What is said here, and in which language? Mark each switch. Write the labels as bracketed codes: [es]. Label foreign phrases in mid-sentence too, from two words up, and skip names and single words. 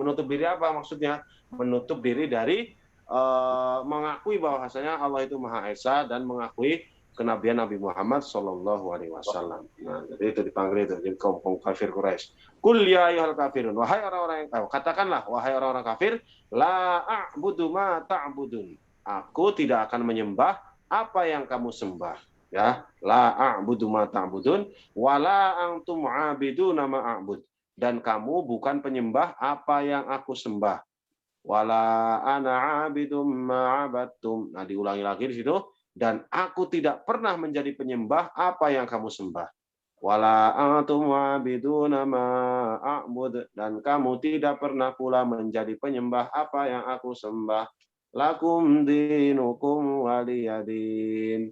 [id] Menutup diri apa maksudnya? Menutup diri dari mengakui bahwasanya Allah itu Maha Esa dan mengakui kenabian Nabi Muhammad [ar] صلى الله عليه وسلم. [id] Nah, jadi itu dipanggil itu jadi kaum kafir Quraisy. [ar] قل يا أيها الكافرون, [id] wahai orang-orang yang katakanlah wahai orang-orang kafir, [ar] لا أعبد ما تعبدون. [id] Aku tidak akan menyembah apa yang kamu sembah. Ya, [ar] لا أعبد ما تعبدون ولا أنتم عابدون ما أعبد. [id] Dan kamu bukan penyembah apa yang aku sembah. [ar] ولا أنا عابد ما عبدتم. [id] Nah, diulangi lagi di situ. Dan aku tidak pernah menjadi penyembah apa yang kamu sembah. [ar] ولا أنتم عابدون ما أعبد, [id] dan kamu tidak pernah pula menjadi penyembah apa yang aku sembah. [ar] لكم دينكم ولي دين.